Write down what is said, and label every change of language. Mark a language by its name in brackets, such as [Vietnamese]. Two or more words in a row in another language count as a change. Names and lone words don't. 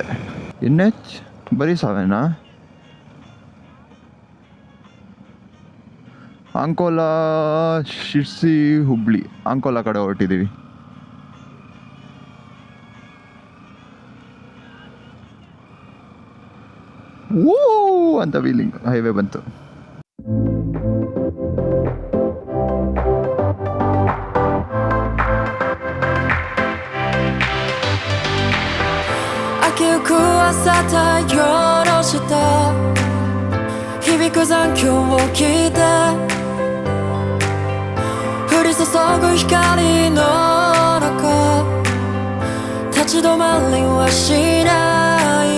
[Kannada] NH ಬರೀ 7 ಅಂಕೋಲಾ, ಶಿರ್ಸಿ, ಹುಬ್ಳಿ. ಅಂಕೋಲಾ ಕಡೆ ಹೊರಟಿದ್ದೀವಿ. ಓ ಅಂತ ಫೀಲಿಂಗ್. ಹೈವೇ ಬಂತು. [Japanese] 朝太陽の下響く残響を聞いて降り注ぐ光の中立ち止まりはしないよ。